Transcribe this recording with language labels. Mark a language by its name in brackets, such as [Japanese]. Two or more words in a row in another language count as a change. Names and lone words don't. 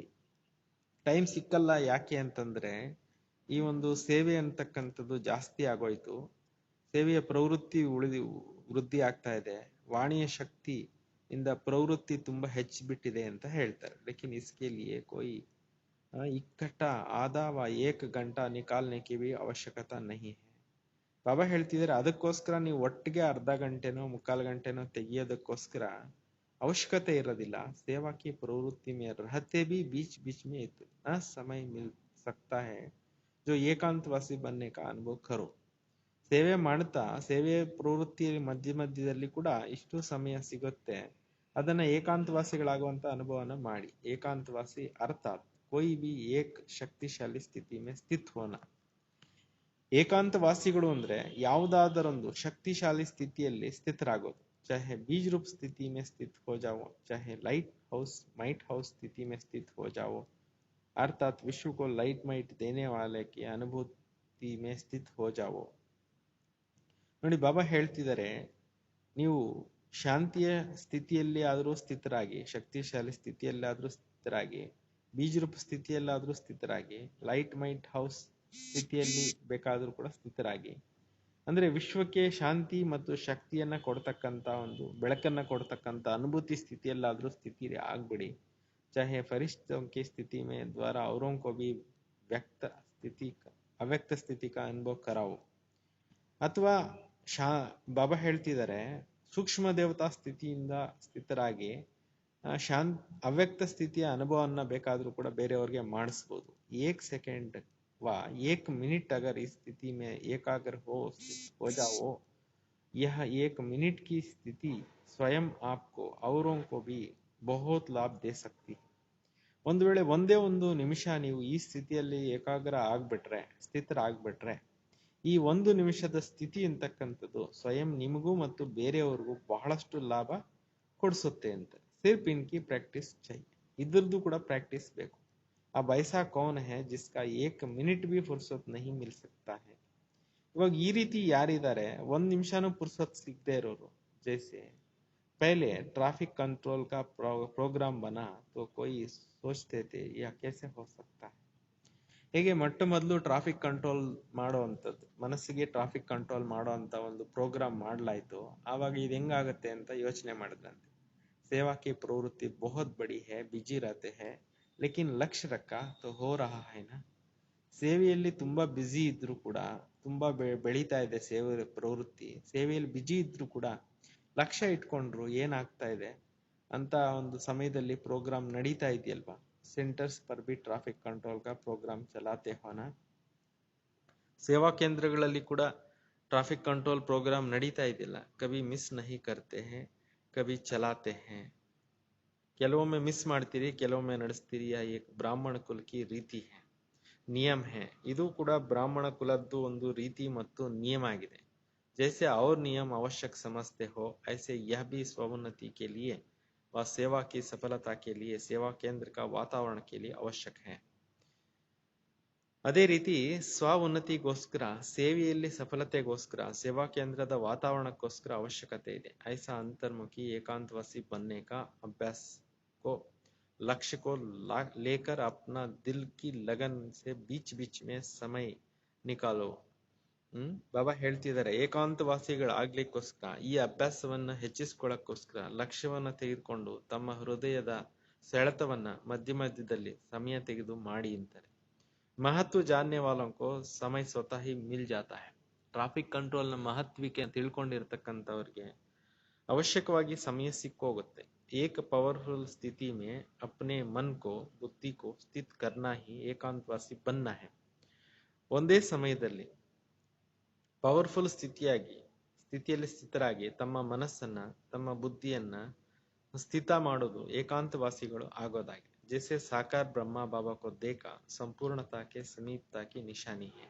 [Kannada] ಟೈಮ್ ಸಿಕ್ಕಲ್ಲ ಯಾಕೆ ಅಂತಂದ್ರೆ ಈ ಒಂದು ಸೇವೆ ಅಂತಕ್ಕಂಥದ್ದು ಜಾಸ್ತಿ ಆಗೋಯ್ತು. ಸೇವೆಯ ಪ್ರವೃತ್ತಿ ವೃದ್ಧಿ ಆಗ್ತಾ ಇದೆ. ವಾಣಿಯ ಶಕ್ತಿ ಇಂದ ಪ್ರವೃತ್ತಿ ತುಂಬಾ ಹೆಚ್ಚಿಬಿಟ್ಟಿದೆ ಅಂತ ಹೇಳ್ತಾರೆ. [Hindi] लेकिन इसके लिए कोई इकट्ठा आधा व एक घंटा निकालने की भी आवश्यकता नहीं है. [Kannada] ಬಾಬಾ ಹೇಳ್ತಿದ್ದಾರೆ ಅದಕ್ಕೋಸ್ಕರ ನೀವು ಒಟ್ಟಿಗೆ ಅರ್ಧ ಗಂಟೆನೋ ಮುಕ್ಕಾಲು ಗಂಟೆನೋ ತೆಗಿಯೋದಕ್ಕೋಸ್ಕರ ಅವಶ್ಯಕತೆ ಇರೋದಿಲ್ಲ. [Hindi] सेवा की प्रवृत्ति में रहते भी बीच बीच में इतना समय मिल सकता है जो ಏಕಾಂತವಾಸಿ बनने का अनुभव करो. [Kannada] ಸೇವೆ ಮಾಡ್ತಾ ಸೇವೆಯ ಪ್ರವೃತ್ತಿಯ ಮಧ್ಯದಲ್ಲಿ ಕೂಡ ಇಷ್ಟು ಸಮಯ ಸಿಗುತ್ತೆ, ಅದನ್ನ ಏಕಾಂತವಾಸಿಗಳಾಗುವಂತ ಅನುಭವನ ಮಾಡಿ. [Hindi] एकांतवासी अर्थात् कोई भी एक शक्तिशाली स्थिति में स्थित होना. [Kannada] ಏಕಾಂತವಾಸಿಗಳು ಅಂದ್ರೆ ಯಾವುದಾದರೊಂದು ಶಕ್ತಿಶಾಲಿ ಸ್ಥಿತಿಯಲ್ಲಿ ಸ್ಥಿತರಾಗೋದು. [Hindi] चाहे बीज रूप स्थिति में स्थित हो जाओ, चाहे [English] might house [Hindi] स्थिति में स्थित हो जाओ, अर्थात विश्व को [English] light might [Hindi] देने वाले की अनुभूति में स्थित हो जाओ. [Kannada] ನೋಡಿ ಬಾಬಾ ಹೇಳ್ತಿದ್ದಾರೆ, ನೀವು ಶಾಂತಿಯ ಸ್ಥಿತಿಯಲ್ಲಿ ಆದರೂ ಸ್ಥಿತರಾಗಿ, ಶಕ್ತಿಶಾಲಿ ಸ್ಥಿತಿಯಲ್ಲಾದ್ರೂ ಸ್ಥಿತರಾಗಿ, ಬೀಜ ರೂಪ ಸ್ಥಿತಿಯಲ್ಲಾದ್ರೂ ಸ್ಥಿತರಾಗಿ, [English] light might house [Kannada] ಸ್ಥಿತಿಯಲ್ಲಿ ಬೇಕಾದ್ರೂ ಕೂಡ ಸ್ಥಿತರಾಗಿ. ಅಂದ್ರೆ ವಿಶ್ವಕ್ಕೆ ಶಾಂತಿ ಮತ್ತು ಶಕ್ತಿಯನ್ನ ಕೊಡ್ತಕ್ಕಂತ ಒಂದು ಬೆಳಕನ್ನ ಕೊಡ್ತಕ್ಕಂತ ಅನುಭೂತಿ ಸ್ಥಿತಿಯಲ್ಲಾದ್ರೂ ಸ್ಥಿತಿ ಆಗ್ಬಿಡಿ. [Hindi] चाहे फरिश्तों की स्थिति में द्वारा औरों को भी अव्यक्त स्थिति का अनुभव कराओ. [Kannada] ಅಥವಾ ಬಾಬಾ ಹೇಳ್ತಿದ್ದಾರೆ ಸೂಕ್ಷ್ಮ ದೇವತಾ ಸ್ಥಿತಿಯಿಂದ ಸ್ಥಿತರಾಗಿ ಅವ್ಯಕ್ತ ಸ್ಥಿತಿಯ ಅನುಭವನ್ನ ಬೇಕಾದ್ರೂ ಕೂಡ ಬೇರೆಯವ್ರಿಗೆ ಮಾಡಿಸ್ಬೋದು. [Hindi] एक सेकंड व एक मिनट अगर इस स्थिति में एकाग्र हो जाओ, यह एक मिनट की स्थिति स्वयं आपको औरों को भी बहुत लाभ दे सकती है. [Kannada] ಒಂದು ವೇಳೆ ಒಂದೇ ಒಂದು ನಿಮಿಷ ನೀವು ಈ ಸ್ಥಿತಿಯಲ್ಲಿ ಏಕಾಗ್ರ ಆಗ್ಬಿಟ್ರೆ, ಸ್ಥಿತರಾಗ್ಬಿಟ್ರೆ, ಈ ಒಂದು ನಿಮಿಷದ ಸ್ಥಿತಿ ಅಂತಕ್ಕಂಥದ್ದು ಸ್ವಯಂ ನಿಮಗೂ ಮತ್ತು ಬೇರೆಯವ್ರಿಗೂ ಬಹಳಷ್ಟು ಲಾಭ ಕೊಡಿಸುತ್ತೆ ಅಂತ. [Hindi] सिर्फ इनकी प्रैक्टिस चाहिए. [Kannada] ಇದ್ರದ್ದು ಕೂಡ ಪ್ರಾಕ್ಟೀಸ್ ಬೇಕು. [Hindi] अब ऐसा कौन है जिसका एक मिनट भी फुर्सत नहीं मिल सकता है. [Kannada] ಇವಾಗ ಈ ರೀತಿ ಯಾರಿದ್ದಾರೆ ಒಂದ್ ನಿಮಿಷನೂ ಫುರ್ಸತ್ ಸಿಗದೆ ಇರೋರು. [Hindi] जैसे पहले [English] traffic control [Hindi] का प्रोग्राम बना तो कोई सोचते थे यह कैसे हो सकता है. [Kannada] ಹೇಗೆ ಮೊಟ್ಟ ಮೊದಲು [English] traffic control [Kannada] ಮಾಡುವಂಥದ್ದು, ಮನಸ್ಸಿಗೆ [English] traffic control [Kannada] ಮಾಡುವಂತ ಒಂದು ಪ್ರೋಗ್ರಾಮ್ ಮಾಡ್ಲಾಯ್ತು, ಆವಾಗ ಇದು ಹೆಂಗಾಗತ್ತೆ ಅಂತ ಯೋಚನೆ ಮಾಡಿದ್ರಂತೆ. [Hindi] सेवा की प्रवृत्ति बहुत बड़ी है, बिजी रहते हैं, लेकिन लक्ष्य रखा तो हो रहा है ना. [Kannada] ಸೇವೆಯಲ್ಲಿ ತುಂಬಾ ಬ್ಯುಸಿ ಇದ್ರು ಕೂಡ, ತುಂಬಾ ಬೆಳೀತಾ ಇದೆ ಸೇವೆ ಪ್ರವೃತ್ತಿ, ಸೇವೆಯಲ್ಲಿ ಬಿಜಿ ಇದ್ರು ಕೂಡ ಲಕ್ಷ್ಯ ಇಟ್ಕೊಂಡ್ರು ಏನಾಗ್ತಾ ಇದೆ ಅಂತ ಒಂದು ಸಮಯದಲ್ಲಿ ಪ್ರೋಗ್ರಾಮ್ ನಡೀತಾ ಇದೆಯಲ್ವಾ. [Hindi] सेंटर्स पर भी [English] traffic control [Hindi] का प्रोग्राम चलाते हो ना. [Kannada] ಸೇವಾ ಕೇಂದ್ರಗಳಲ್ಲಿ ಕೂಡ [English] traffic control program [Kannada] ನಡೀತಾ ಇದೆಯಲ್ಲ. [Hindi] कभी मिस नहीं करते हैं कभी चलाते हैं. [Kannada] ಕೆಲವೊಮ್ಮೆ ಮಿಸ್ ಮಾಡ್ತೀರಿ, ಕೆಲವೊಮ್ಮೆ ನಡೆಸ್ತೀರಿ. [Hindi] एक ब्राह्मण कुल की रीति है, नियम है. [Kannada] ಇದು ಕೂಡ ಬ್ರಾಹ್ಮಣ ಕುಲದ್ದು ಒಂದು ರೀತಿ ಮತ್ತು ನಿಯಮ ಆಗಿದೆ. [Hindi] जैसे और नियम आवश्यक समझते हो ऐसे यह भी स्वोन्नति के लिए व सेवा की सफलता के लिए सेवा केंद्र का वातावरण के लिए आवश्यक है. [Kannada] ಅದೇ ರೀತಿ ಸ್ವ ಉನ್ನತಿಗೋಸ್ಕರ, ಸೇವೆಯಲ್ಲಿ ಸಫಲತೆಗೋಸ್ಕರ ಸೇವಾ ಕೇಂದ್ರದ ವಾತಾವರಣಕ್ಕೋಸ್ಕರ ಅವಶ್ಯಕತೆ ಇದೆ. [Hindi] ऐसा अंतर्मुखी एकांतवासी बनने का अभ्यास को लक्ष्य को लेकर अपना दिल की लगन से बीच बीच में समय निकालो. [Kannada] ಬಾಬಾ ಹೇಳ್ತಿದ್ದಾರೆ, ಏಕಾಂತವಾಸಿಗಳಾಗ್ಲಿಕ್ಕೋಸ್ಕರ, ಈ ಅಭ್ಯಾಸವನ್ನ ಹೆಚ್ಚಿಸ್ಕೊಳ್ಳಕ್ಕೋಸ್ಕರ ಲಕ್ಷ್ಯವನ್ನ ತೆಗೆದುಕೊಂಡು ತಮ್ಮ ಹೃದಯದ ಸೆಳೆತವನ್ನ ಮಧ್ಯ ಮಧ್ಯದಲ್ಲಿ ಸಮಯ ತೆಗೆದು ಮಾಡಿ ಅಂತಾರೆ. [Hindi] महत्व जानने वालों को समय स्वतः ही मिल जाता है. [English] traffic control [Kannada] ನ ಮಹತ್ವಕ್ಕೆ ತಿಳ್ಕೊಂಡಿರ್ತಕ್ಕಂಥವ್ರಿಗೆ ಅವಶ್ಯಕವಾಗಿ ಸಮಯ ಸಿಕ್ಕೋಗುತ್ತೆ. [Hindi] एक पावरफुल स्थिति में अपने मन को बुद्धि को स्थित करना ही ಏಕಾಂತವಾಸಿ बनना है. [Kannada] ಒಂದೇ ಸಮಯದಲ್ಲಿ ಪವರ್ಫುಲ್ ಸ್ಥಿತಿಯಲ್ಲಿ ಸ್ಥಿತರಾಗಿ ತಮ್ಮ ಮನಸ್ಸನ್ನ ತಮ್ಮ ಬುದ್ಧಿಯನ್ನ ಸ್ಥಿತ ಮಾಡೋದು ಏಕಾಂತವಾಸಿಗಳು ಆಗೋದಾಗಿದೆ. [Hindi] जैसे साकार ब्रह्मा बाबा को देखा संपूर्णता के समीपता की निशानी है.